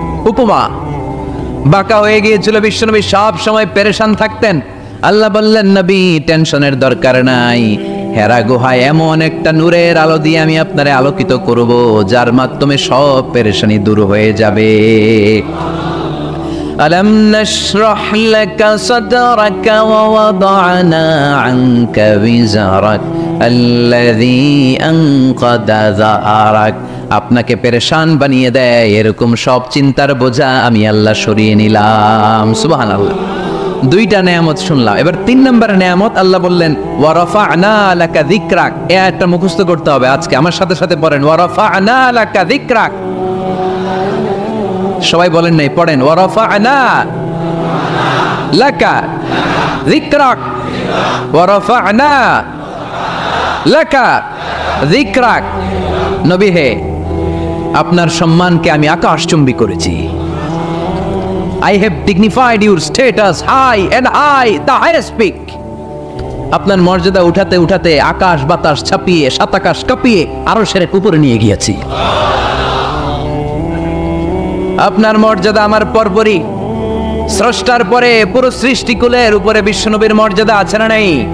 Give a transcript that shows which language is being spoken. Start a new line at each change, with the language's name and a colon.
Bangla: উপমা বাঁকা হয়ে গিয়েছিল, বিশ্বনবী সব সময় পেরেশান থাকতেন। আল্লাহ বললেন, নবী টেনশনের দরকার নাই, হেরা গুহায় এমন একটা নূরের আলো দিয়ে আমি আপনারে আলোকিত করব, যার মাধ্যমে সব পেরেশানি দূর হয়ে যাবে।
Arabic: ألم نشرح لك صدرك ووضعنا عنك وزرك الذي أنقض ظهرك।
Bangla: আপনাকে পেরেশান বানিয়ে দেয় এরকম সব চিন্তার বোঝা আমি আল্লাহ সরিয়ে নিলাম। সুবহানাল্লাহ। দুইটা নেয়ামত শুনলাম, এবার 3 নম্বর নেয়ামত আল্লাহ বললেন
Arabic: ওয়া রাফা'না লাকা যিকরাক।
Bangla: এই আয়াতটা মুখস্থ করতে হবে আজকে, আমার সাথে সাথে পড়েন,
Arabic: ওয়া রাফা'না লাকা যিকরাক।
Bangla: সবাই বলেন নাই, পড়েন,
Arabic: ওয়া রাফা'না লাকা যিকরাক, ওয়া রাফা'না লাকা যিকরাক।
Bangla: নবী হে, আপনার সম্মানকে আমি আকাশচুম্বী করেছি।
English: I have dignified your status high and high, the highest peak.
Bangla: আপনার মর্যাদা উঠাতে উঠাতে আকাশ বাতাস ছাপিয়ে সাত আকাশ কাঁপিয়ে আরশের উপরে নিয়ে গিয়েছি। আপনার মর্যাদা আমার পরপরই, স্রষ্টার পরে পুরো সৃষ্টিকুলের উপরে বিশ্বনবীর মর্যাদা আছে না নাই?